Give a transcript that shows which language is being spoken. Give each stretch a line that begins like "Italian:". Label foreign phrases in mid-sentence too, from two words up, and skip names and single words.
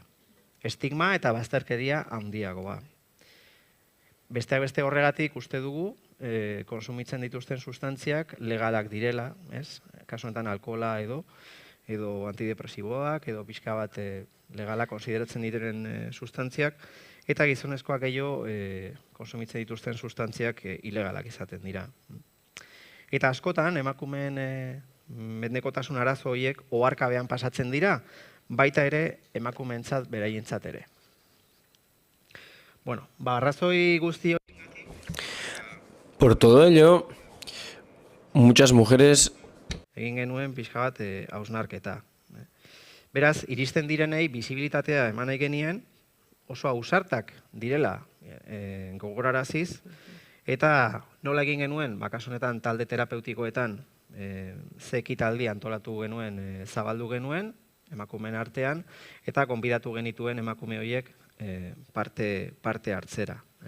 Basque: Estigma eta bazterkeria handiagoa. Besteak beste horregatik uste dugu konsumitzen dituzten sustantziak legalak direla, kasu honetan alkohola edo antidepresiboak edo pixka bat legalak konsideratzen diren sustantziak eta gizonezkoak gehiago konsumitzen dituzten sustantziak ilegalak izaten dira. Eta askotan emakumeen mendekotasun arazo horiek oharkabean pasatzen dira, baita ere emakumeentzat beraientzat ere. Bueno, arrazoi guzti
Spanish: Por todo ello, muchas mujeres
Basque: egin genuen pixka bat hausnarketa. Beraz, iristen direnei bizibilitatea eman nahi genien, oso ausartak direla gogoraraziz, eta nola egin genuen, kasu honetan talde terapeutikoetan ze ekitaldi antolatu genuen, zabaldu genuen, emakumeen artean, eta gonbidatu genituen emakume horiek parte hartzera.